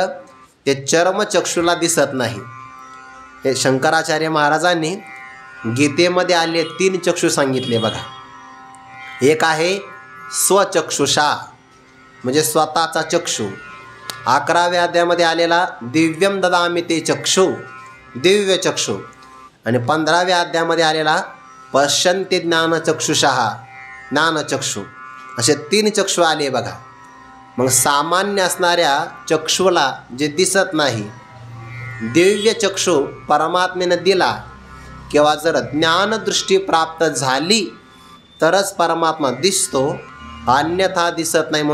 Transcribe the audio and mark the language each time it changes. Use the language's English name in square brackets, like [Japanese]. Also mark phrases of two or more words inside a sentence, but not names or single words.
[Marathi] ते चर्मचक्षुला दिसत नाही. हे शंकराचार्य महाराजांनी गीतेमध्ये आले 3 चक्षु सांगितले बघा. एक आहे स्वचक्षुषा म्हणजे स्वतःचा चक्षु. 11व्या अध्यायामध्ये आलेला [Sanskrit] दिव्यम ददामि ते चक्षु [Marathi] दिव्य चक्षु, आणि 15व्या अध्यायामध्ये आलेला [Sanskrit] पश्यन्ति ज्ञानचक्षुषः [Marathi] ज्ञानचक्षु. असे 3 चक्षु आले बघा. मग सामान्य असणाऱ्या चक्षुला जे दिसत नाही, दिव्य चक्षु परमात्मेनं दिला किंवा जर ज्ञानदृष्टी प्राप्त झाली तरच परमात्मा दिसतो, अन्यथा दिसत नाही.